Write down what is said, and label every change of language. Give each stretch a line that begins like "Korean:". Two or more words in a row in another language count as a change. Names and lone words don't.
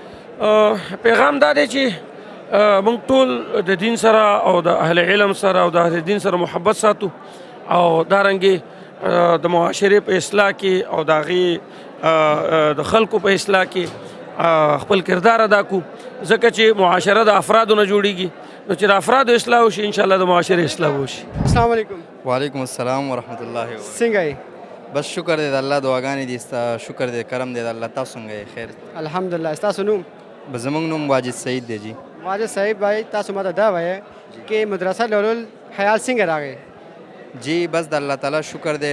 Pashto: پیغام دا دی چې موږ ټول د دین سره او د اهل علم سره او د اهل دین سره محبت ساتو او دارنګې د معاشره په اصلاح کې او د هغې د خلکو په اصلاح کې خپل کردار ادا کو، ځکه چې معاشره د افرادو نه جوړیږي نو چې د افرادو اصلاح وشي
Arabic: ان شاء الله
Pashto: د معاشره اصلاح وشي.
Arabic: السلام علیکم. وعلیکم السلام ورحمۃ اللہ وبرکاتہ.
Pashto: څنګه یې؟ بس شکر دی د الله دعاګانې دي ستا، شکر دی کرم دی د الله. تاسو څنګه یې؟ خیر الحمدلله. ستاسو نوم؟ زموږ نوم واجد سعید دی. جی واجد صاحب بھائی تاسو ماته دا وایه چې مدرسه لولل خیال څنګه راغی؟ جی بس د الله تعالی شکر دی.